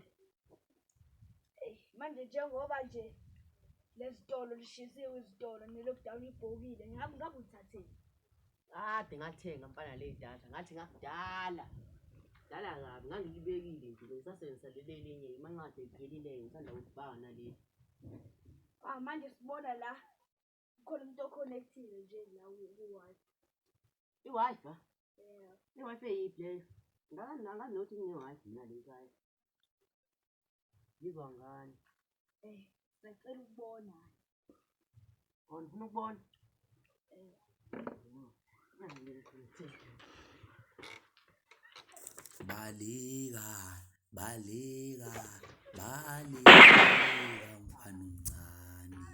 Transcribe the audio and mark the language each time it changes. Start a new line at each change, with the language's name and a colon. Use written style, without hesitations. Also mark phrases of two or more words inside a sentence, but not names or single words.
Zulu: manje njengoba nje lesitolo lishisiwe izitolo ne-lockdown ibhokile ngabe ulithatheni kade ngathenga mfana le datha ngathi ngakudala kabi ngangilibekile nje ngisasebenzisa leli elinye imancane iphelile ngithanda ukubanga naleli manje sibona la khona umuntu oconnected nje la ku-Wi-Fi i-Wi-Fi i-Wi-Fi eyiplayer nganothi ngiyi-Wi-Fi mina le ekhaya yizwa ngani sicela ukubona ufuna ukubona baleka mfana omncane